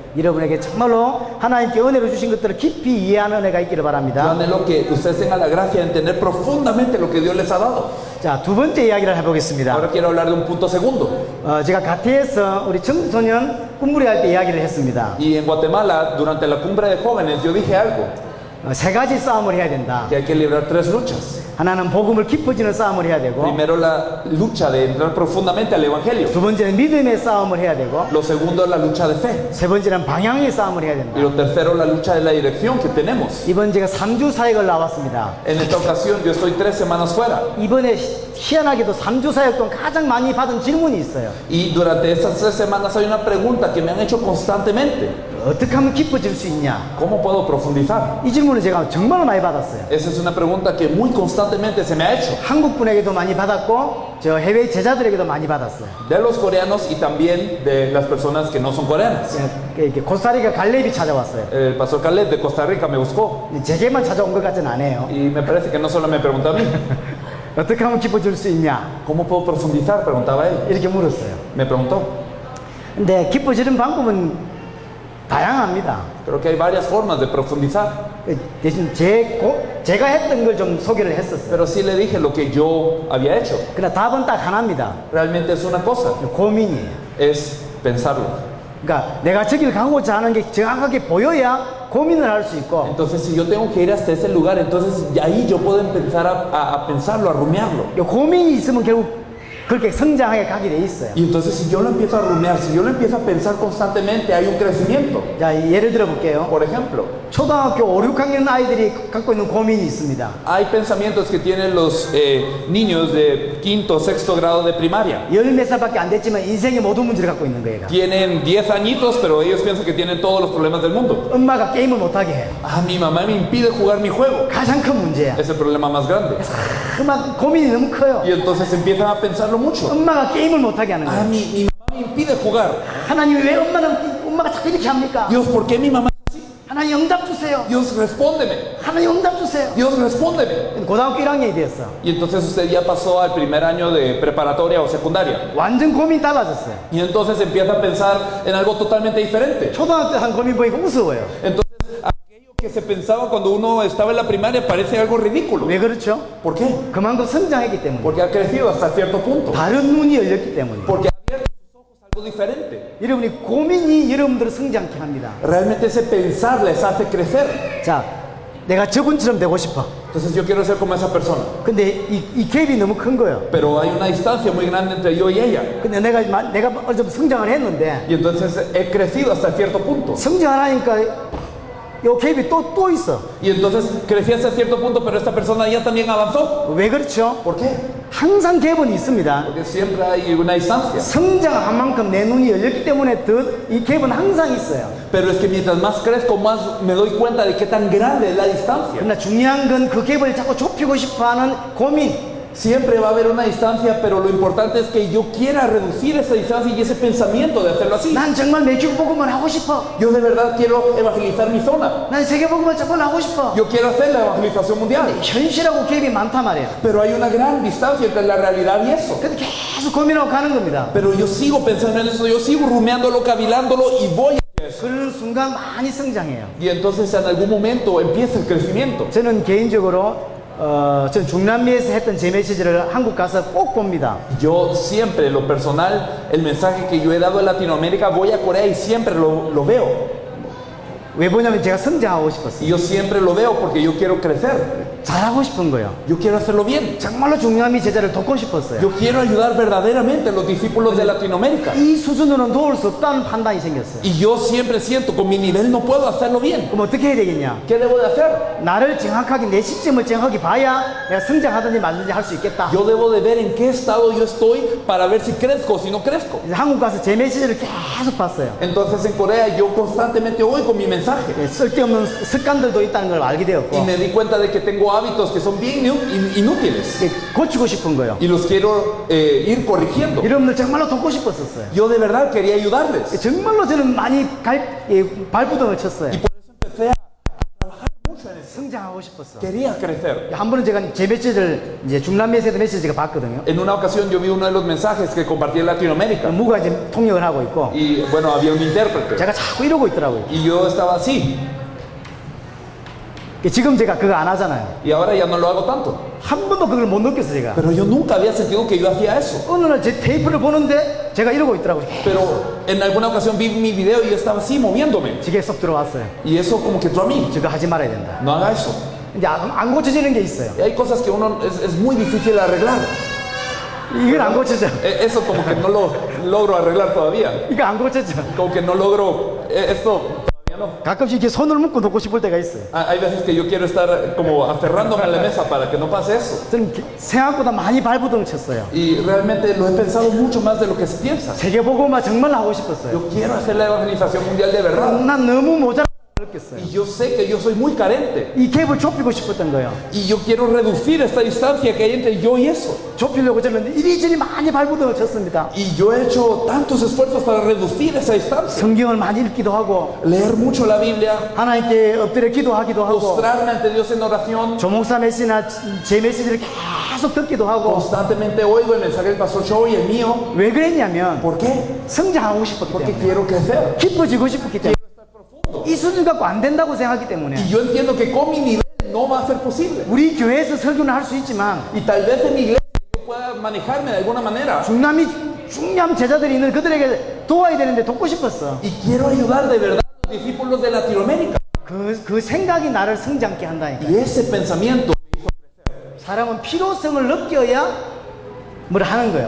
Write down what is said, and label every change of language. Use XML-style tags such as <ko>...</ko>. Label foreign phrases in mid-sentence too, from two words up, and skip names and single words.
<ko>여러분에게 정말로 하나님께 은혜로 주신 것들을 깊이 이해하는 은혜가 있기를</ko> <es>Yo</es> <ko>바랍니다.</ko> <es>anhelo que ustedes tengan la gracia de entender profundamente lo que Dios les ha dado.</es> <ko>자, 두 번째 이야기를 해보겠습니다.</ko> <es>Ahora quiero hablar de un punto segundo.</es> <ko>제가 가티에서 우리 청소년 꿈부리 할 때 이야기를 했습니다.</ko> <es>Y en Guatemala, durante la cumbre de jóvenes, yo dije algo,</es> <ko>세 가지 싸움을 해야 된다.</ko> <es>que hay que librar tres luchas.</es> <ko>하나는 복음을 깊어지는 싸움을 해야 되고,</ko> <es>Primero la lucha de entrar profundamente al Evangelio.</es> <ko>두 번째는 믿음의 싸움을 해야 되고,</ko> <es>Lo segundo es la lucha de fe.</es> <ko>세 번째는 방향의 싸움을 해야</ko> <es>Y</es> <ko>된다.</ko> <es>lo tercero la lucha de la dirección que tenemos.</es> <ko>이번 제가 3주 사역을 나왔습니다.</ko> <es>En esta ocasión yo estoy 3 semanas fuera.</es> <ko>이번에 희한하게도 3주 사역 동안 가장 많이 받은 질문이 있어요.</ko> <es>Y durante estas 3 semanas hay una pregunta que me han hecho constantemente.</es> <ko>어떻게 하면 깊어질 수 있냐?</ko> <es>¿Cómo puedo profundizar?</es> <ko>이 질문을 제가 정말 많이 받았어요.</ko> <es>Esa es una pregunta que muy constantemente se me ha hecho.</es> <ko>한국 분에게도 많이 받았고 저 해외 제자들에게도 많이 받았어요.</ko> <es>De los coreanos y también de las personas que no son coreanas.</es> <ko>이렇게 코스타리카 갈렙이 찾아왔어요.</ko> <es>El pastor Caleb de Costa Rica me buscó.</es> <ko>제게만 찾아온 것 같지는 않아요.</ko> <es>Y me parece que no solo me preguntó a mí.</es> <ko>어떻게 하면 깊어질 수 있냐?</ko> <es>¿Cómo puedo profundizar? Preguntaba él.</es> <ko>이렇게 물었어요.</ko> <es>Me preguntó.</es> <ko>근데 깊어지는 방법은 다양합니다.</ko> <es>Creo que hay varias formas de profundizar.</es> <ko>대신 제가 했던 걸 좀 소개를 했었어요.</ko> <es>Pero sí le dije lo que yo había hecho.</es> <ko>그러나 답은 딱 하나입니다.</ko> <es>Realmente es una cosa.</es> <ko>고민이에요.</ko> <es>Es pensarlo.</es> <ko>그러니까 내가 저길 가고자 하는 게 정확하게 보여야 고민을 할 수 있고,</ko> <es>Entonces si yo tengo que ir hasta ese lugar, entonces ahí yo puedo empezar a pensarlo, a rumiarlo.</es> <ko>고민이 있으면 결국 그렇게 성장하게 가게 돼 있어요.</ko> <es>Y entonces si yo lo empiezo a rumiar, si yo lo empiezo a pensar constantemente, hay un crecimiento.</es> <ko>자, 예를 들어 볼게요.</ko> <es>Por ejemplo,</es> <ko>초등학교 5, 6학년 아이들이 갖고 있는 고민이 있습니다.</ko> <es>hay pensamientos que tienen los niños de quinto, sexto grado de primaria.</es> <ko>10몇 살밖에 안 됐지만 인생의 모든 문제를 갖고 있는 거예요.</ko> <es>Tienen 10 añitos, pero ellos piensan que tienen todos los problemas del mundo.</es> <ko>엄마가 게임을 못하게 해요.</ko> <es>Ah, mi mamá me impide jugar mi juego.</es> <ko>가장 큰 문제야.</ko> <es>Es el problema más grande.</es> <ko>그만 고민이 너무 커요.</ko> <es>Y entonces empiezan a pensarlo mucho.</es> <ko>엄마가 게임을 못하게 하는</ko> <es>Ah,</es> <ko>거예요.</ko> <es>mi mamá me impide jugar.</es> <ko>하나님이 왜 엄마가 자꾸 이렇게 합니까?</ko> <es>Dios, ¿por qué mi mamá?</es> <ko>하나님 응답 주세요.</ko> <es>Dios, respóndeme.</es> <ko>하나님 응답 주세요.</ko> <es>Dios, respóndeme.</es> <ko>고등학교 1학년이 됐어.</ko> <es>Y entonces usted ya pasó al primer año de preparatoria o secundaria.</es> <ko>완전 고민 달라졌어요.</ko> <es>Y entonces empieza a pensar en algo totalmente diferente.</es> <ko>초등학교 때 한 고민 보니까 우스워요.</ko> <es>Entonces, aquello que se pensaba cuando uno estaba en la primaria parece algo ridículo.</es> <ko>왜 그렇죠?</ko> <es>¿Por qué?</es> <ko>그만큼 성장했기 때문에.</ko> <es>Porque ha crecido hasta cierto punto.</es> <ko>다른 눈이 열렸기 때문에.</ko> <es>Porque ha abierto sus ojos a algo diferente.</es> <ko>여러분이 고민이 여러분들을 성장케 합니다.</ko> <es>Realmente ese pensar les hace crecer.</es> <ko>자, 내가 저분처럼 되고 싶어.</ko> <es>Entonces yo quiero ser como esa persona.</es> <ko>근데 이 갭이 너무 큰 거예요.</ko> <es>Pero hay una distancia muy grande entre yo y ella.</es> <ko>근데 내가 어느 정도 성장을 했는데</ko> <es>Y entonces he crecido hasta cierto punto.</es> <ko>성장 안 하니까 요 갭이 또 있어.</ko> <es>Y entonces crecí hasta cierto punto, pero esta persona ya también avanzó.</es> <ko>왜 그렇죠?</ko> <es>¿Por qué?</es> <ko>항상 갭은 있습니다.</ko> <es>Porque siempre hay una distancia.</es> <ko>성장한 만큼 내 눈이 열렸기 때문에 이 갭은 항상 있어요.</ko> <es>Pero es que mientras más crezco, más me doy cuenta de qué tan grande es la distancia.</es> <ko>그러나 중요한 건 그 갭을 자꾸 좁히고 싶어하는 고민.</ko> <es>Siempre va a haber una distancia, pero lo importante es que yo quiera reducir esa distancia y ese pensamiento de hacerlo así.</es> <ko>난 정말 매주 복음을 하고 싶어.</ko> <es>Yo de verdad quiero evangelizar mi zona.</es> <ko>난 세계 복음을 정말 하고 싶어.</ko> <es>Yo quiero hacer la evangelización mundial.</es> <ko>현실하고 갭이 많단 말이에요.</ko> <es>Pero hay una gran distancia entre la realidad y eso.</es> <ko>그래서 계속 고민하고 가는 겁니다.</ko> <es>Pero yo sigo pensando en eso, yo sigo rumiándolo, cavilándolo y voy a eso.</es> <ko>그런 순간 많이 성장해요.</ko> <es>Y entonces en algún momento empieza el crecimiento.</es> <ko>저는 개인적으로 전 중남미에서 했던 제 메시지를 한국 가서 꼭 봅니다.</ko> <es>Yo siempre, en lo personal, el mensaje que yo he dado en Latinoamérica, voy a Corea y siempre lo veo.</es> <ko>왜 보냐면 제가 성장하고</ko> <es>Y</es> <ko>싶었어요.</ko> <es>yo siempre lo veo porque yo quiero crecer.</es> <ko>잘하고 싶은 거예요.</ko> <es>Yo quiero hacerlo bien.</es> <ko>정말로 중남미 제자를 돕고 싶었어요.</ko> <es>Yo quiero ayudar verdaderamente a los discípulos de Latinoamérica.</es> <ko>이 수준으로는 도울 수 없다는 판단이 생겼어요.</ko> <es>Y yo siempre siento, con mi nivel no puedo hacerlo bien.</es> <ko>그럼 어떻게 해야 되겠냐?</ko> <es>¿Qué debo de hacer?</es> <ko>나를 정확하게 내 시점을 정확히 봐야 내가 성장하든지 말든지 할 수 있겠다.</ko> <es>Yo debo de ver en qué estado yo estoy para ver si crezco o si no crezco.</es> <ko>이제 한국 가서 제 메시지를 계속 봤어요.</ko> <es>Entonces en Corea yo constantemente oigo mi mensaje.</es> <ko>예, 쓸데없는 습관들도 있다는 걸 알게</ko> <es>Y</es> <ko>되었고</ko> <es>me di cuenta de que tengo hábitos que son bien inútiles.</es> <ko>예, 고치고 싶은 거예요.</ko> <es>Y los quiero ir corrigiendo.</es> <ko>여러분들 정말로 돕고 싶었었어요.</ko> <es>Yo de verdad quería ayudarles.</es> <ko>예, 정말로 저는 많이 발부동을 쳤어요.</ko> <es>Y por eso empecé a trabajar mucho en eso.</es> <ko>성장하고 싶었어.</ko> <es>Quería crecer.</es> <ko>한 번은 제가 제 메시지를 이제 중남미에서 메시지가 봤거든요.</ko> <es>En una ocasión yo vi uno de los mensajes que compartí en Latinoamérica.</es> <ko>무가 이제 통역을 하고 있고</ko> <es>Y bueno, había un intérprete.</es> <ko>제가 자꾸 이러고 있더라고요.</ko> <es>Y yo estaba así.</es> <ko>지금 제가 그거 안 하잖아요.</ko> <es>Y ahora ya no lo hago tanto.</es> <ko>한 번도 그걸 못 느꼈어 제가.</ko> <es>Pero yo nunca había sentido que yo hacía eso.</es> <ko>어느 날 제 테이프를 보는데 제가 이러고 있더라고요.</ko> <es>Pero en alguna ocasión vi mi video y yo estaba así moviéndome.</es> <ko>지게 쏙 들어왔어요.</ko> <es>Y eso como que entró a mí.</es> <ko>저거 하지 말아야 된다.</ko> <es>No haga eso.</es> <ko>이제 안 고쳐지는 게 있어요.</ko> <es>Y hay cosas que uno es muy difícil arreglar.</es> <ko>이건 안 고쳐져.</ko> <es>Eso como que no lo logro arreglar todavía.</es> <ko>이거 안 고쳐져.</ko> <es>Como que no logro esto todavía no.</es> <ko>가끔씩 이렇게 손을 묶고 놓고 싶을 때가 있어요.</ko> <es>Hay veces que yo quiero estar como aferrándome a la mesa para que no pase eso.</es> <ko>저는 생각보다 많이 발부동 쳤어요.</ko> <es>Y realmente lo he pensado mucho más de lo que se piensa.</es> <ko>세계복음화 정말 하고 싶었어요.</ko> <es>Yo quiero hacer la evangelización mundial de verdad.</es> <ko>난 너무 모자라고 느꼈어요.</ko> <es>Y yo sé que yo soy muy carente.</es> <ko>이 갭을 좁히고 싶었던 거예요.</ko> <es>Y yo quiero reducir esta distancia que hay entre yo y eso.</es> <ko>좁히려고 저는 이리저리 많이 발부동을 쳤습니다.</ko> <es>Y yo he hecho tantos esfuerzos para reducir esa distancia.</es> <ko>성경을 많이 읽기도 하고</ko> <es>Leer mucho la Biblia,</es> <ko>하나님께 엎드려 기도하기도 하고</ko> <es>postrarme ante Dios en oración.</es> <ko>조목사 메시지나 제 메시지를 계속 듣기도 하고</ko> <es>Constantemente oigo el mensaje del pastor Cho y el mío.</es> <ko>왜 그랬냐면</ko> <es>¿Por qué?</es> <ko>성장하고 싶었기</ko> <es>Porque</es> <ko>때문에</ko> <es>quiero crecer.</es> <ko>깊어지고 싶었기 때문에 이 수준 갖고 안 된다고 생각하기 때문에</ko> <es>Y yo entiendo que con mi nivel no va a ser posible.</es> <ko>우리 교회에서 설교는 할 수 있지만</ko> <es>Y tal vez en mi iglesia yo pueda manejarme de alguna manera.</es> <ko>중남 제자들이 있는 그들에게 도와야 되는데 돕고 싶었어.</ko> <es>Y quiero ayudar de verdad a los discípulos de Latinoamérica.</es> <ko>그 생각이 나를 성장케 한다니까.</ko> <es>Y ese pensamiento,</es> <ko>사람은 필요성을 느껴야 뭘 하는 거예요.</ko>